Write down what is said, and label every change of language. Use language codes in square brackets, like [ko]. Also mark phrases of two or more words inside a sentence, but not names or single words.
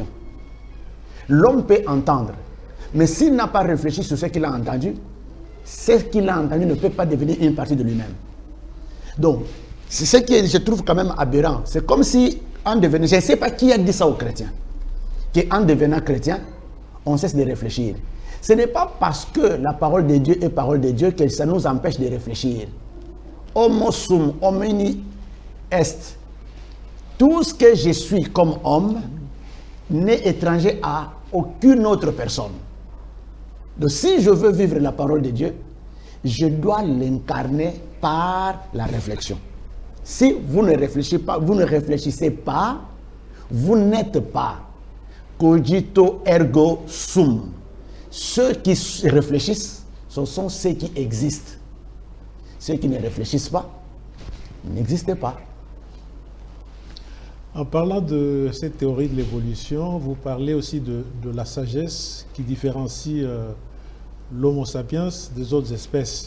[fr] L'homme peut entendre, mais s'il n'a pas réfléchi sur ce qu'il a entendu, ce qu'il a entendu ne peut pas devenir une partie de lui-même. Donc, c'est ce que je trouve quand même aberrant. C'est comme si, en devenant, je ne sais pas qui a dit ça aux chrétiens, qu'en devenant chrétien, on cesse de réfléchir. Ce n'est pas parce que la parole de Dieu est parole de Dieu que ça nous empêche de réfléchir. [la] Homo sum homini est. [fr] Tout ce que je suis comme homme n'est étranger à aucune autre personne. Donc si je veux vivre la parole de Dieu, je dois l'incarner par la réflexion. Si vous ne réfléchissez pas, vous n'êtes pas. [la] Cogito ergo sum. [fr] Ceux qui réfléchissent, ce sont ceux qui existent. Ceux qui ne réfléchissent pas, n'existent pas. En parlant de cette théorie de l'évolution, vous parlez aussi de la sagesse qui différencie l'Homo sapiens des autres espèces.